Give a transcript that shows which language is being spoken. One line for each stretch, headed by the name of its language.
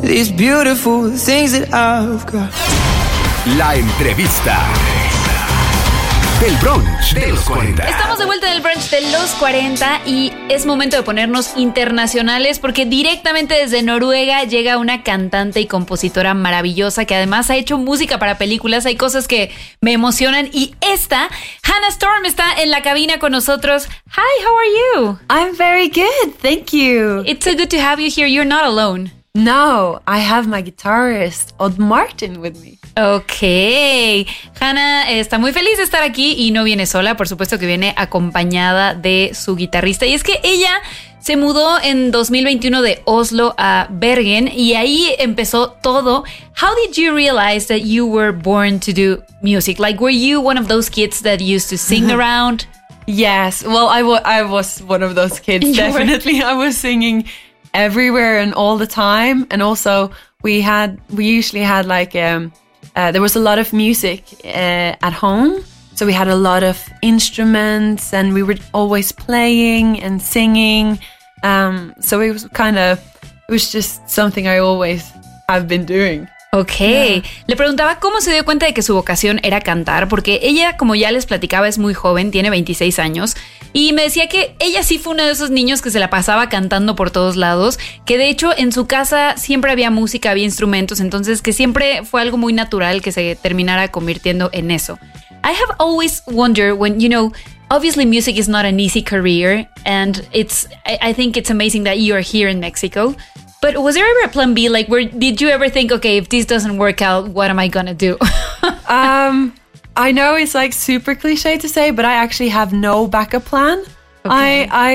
English: These beautiful things that I've got.
Spanish: La entrevista del brunch de los 40. Estamos de vuelta en el brunch de los 40 y es momento de ponernos internacionales porque directamente desde Noruega llega una cantante y compositora maravillosa que además ha hecho música para películas. Hay cosas que me emocionan y esta, Hannah Storm, está en la cabina con nosotros.
English: Hi, how are you? I'm very good, thank you. It's so good to have you here. You're not alone. No, I have my guitarist, Odd Martin, with me. Okay.
Spanish: Hannah está muy feliz de estar aquí y no viene sola, por supuesto que viene acompañada de su guitarrista. Y es que ella se mudó en 2021 de Oslo a Bergen y ahí empezó todo.
English: How did you realize that you were born to do music? Like, were you one of those kids that used to sing around? Yes. Well, I was one of those kids, definitely. I was singing everywhere and all the time, and also we usually had there was a lot of music at home, so we had a lot of instruments and we were always playing and singing, so it was kind of, it was just something I always have been doing. Okay, yeah.
Spanish: Le preguntaba cómo se dio cuenta de que su vocación era cantar, porque ella, como ya les platicaba, es muy joven, tiene 26 años, y me decía que ella sí fue uno de esos niños que se la pasaba cantando por todos lados, que de hecho en su casa siempre había música, había instrumentos, entonces que siempre fue algo muy natural que se terminara convirtiendo en eso.
English: I have always wondered when, you know, obviously music is not an easy career, and I think it's amazing that you are here in Mexico. But was there ever a plan B? Like, where did you ever think, okay, if this doesn't work out, what am I gonna do? I know it's like super cliche to say, but I actually have no backup plan. Okay.